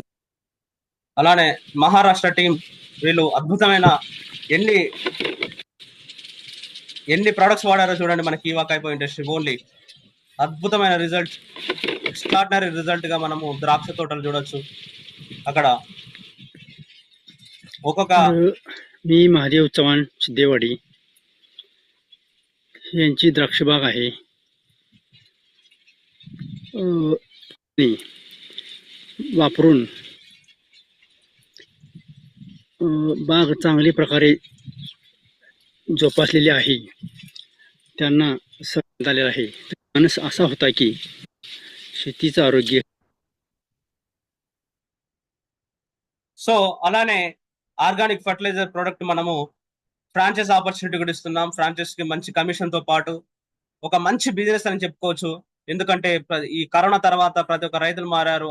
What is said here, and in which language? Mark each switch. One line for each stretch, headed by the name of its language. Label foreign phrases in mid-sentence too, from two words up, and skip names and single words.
Telugu: అలానే మహారాష్ట్ర టీం, వీళ్ళు అద్భుతమైన ఎన్ని ప్రొడక్ట్స్ వాడారో చూడండి. మన కీవా కైపో ఇండస్ట్రీ ఓన్లీ అద్భుతమైన రిజల్ట్,
English: extraordinary result
Telugu: గా మనము ద్రాక్ష తోటలు చూడొచ్చు. అక్కడ ఒక్కొక్క
Marathi: मी महादेव चव्हाण सिद्धेवाडी यांची द्राक्ष बाग आहे. वापरून बाग चांगल्या प्रकारे जोपासलेली आहे. त्यांना समजण्यात आलेलं आहे. मानस असा होता की शेतीचं आरोग्य.
Telugu: సో అలానే
English: organic fertilizer product
Telugu: మనము
English: franchise opportunity
Telugu: కూడా ఇస్తున్నాం. ఫ్రాంచైజ్ కి మంచి కమిషన్ తో పాటు ఒక మంచి బిజినెస్ అని చెప్పుకోవచ్చు. ఎందుకంటే ఈ కరోనా తర్వాత ప్రతి ఒక్క రైతులు మారారు.